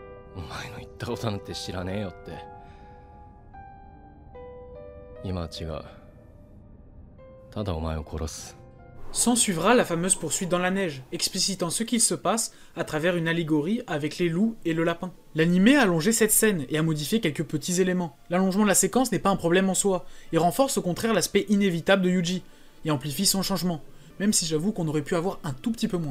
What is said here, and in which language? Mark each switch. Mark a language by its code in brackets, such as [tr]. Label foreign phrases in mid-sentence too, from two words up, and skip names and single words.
[ja] お前の言ったことなんて知らねえよって。今は違う。ただお前を殺す。 [fr] S'en suivra la fameuse poursuite dans la neige, explicitant ce qu'il se passe à travers une allégorie avec les loups et le lapin. L'anime a allongé cette scène et a modifié quelques petits éléments. L'allongement de la séquence n'est pas un problème en soi, et renforce au contraire l'aspect inévitable de Yuji, et amplifie son changement, même si j'avoue qu'on aurait pu avoir un tout petit peu moins.